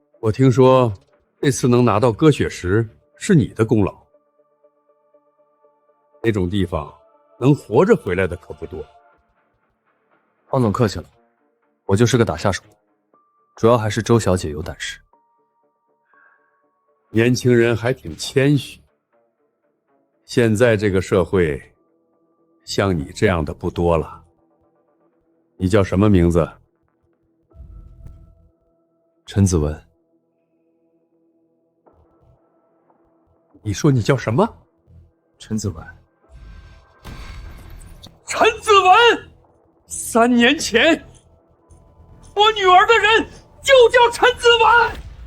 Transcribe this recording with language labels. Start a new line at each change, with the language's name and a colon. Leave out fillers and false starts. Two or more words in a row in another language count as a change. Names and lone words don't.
Chinese: 我聽說這次能拿到鴿血石是你的功勞，那種地方能活着回來的可不多。方總客氣了，我就是個打下手，主要還是周小姐有膽識。年輕人還挺謙虛。現在這個社會，像你這樣的不多了。你叫什麼名字？陳子文。你說你叫什麼？陳子文。陳子文，3年前，我女兒的人就叫陳子文。